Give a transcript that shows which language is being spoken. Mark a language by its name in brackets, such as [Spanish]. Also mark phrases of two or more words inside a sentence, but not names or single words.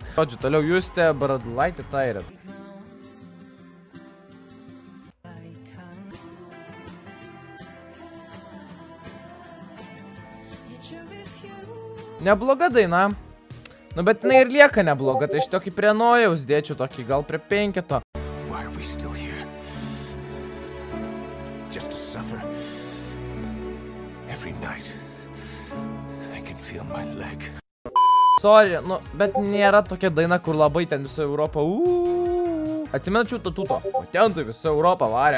[Lithuanian] Žodžiu, toliau Justė, Baradulaitė, Tairė. Nebloga daina, nu bet jinai ir lieka nebloga, tai aš tokį prie Nojaus dėčiau, tokį gal prie 5. [English] Why are we still here? Just to suffer. Every night. Feel my leg. [Lithuanian] Sorry, nu, bet nėra tokia daina, kur labai ten visa Europa. Atsimenačiau to tuto. O ten tai visa Europa varė.